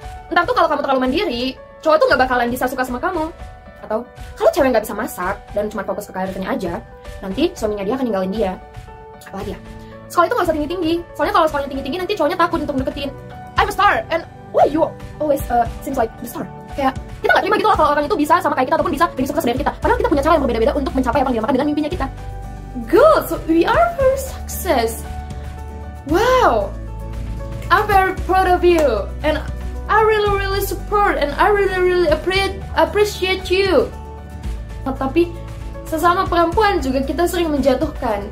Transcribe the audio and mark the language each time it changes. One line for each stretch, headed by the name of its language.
Indonesian: Entah tuh kalau kamu terlalu mandiri, cowok tuh nggak bakalan bisa suka sama kamu. Atau kalau cewek nggak bisa masak dan cuma fokus ke karirnya aja, nanti suaminya dia akan ninggalin dia. Apalagi ya, sekolah itu nggak usah tinggi-tinggi. Soalnya kalau sekolahnya tinggi-tinggi, nanti cowoknya takut untuk deketin.
English: I'm a star, and why you always seems like the star?
Indonesian: Kayak kita nggak terima gitu lah kalau orang itu bisa sama kayak kita ataupun bisa lebih sukses dari kita. Padahal kita punya cara yang berbeda-beda untuk mencapai apa yang dinamakan dengan mimpinya kita.
English: Good, so we are very success. Wow, I'm very proud of you, and I really support and I really appreciate you.
Indonesian: Tapi sesama perempuan juga kita sering menjatuhkan.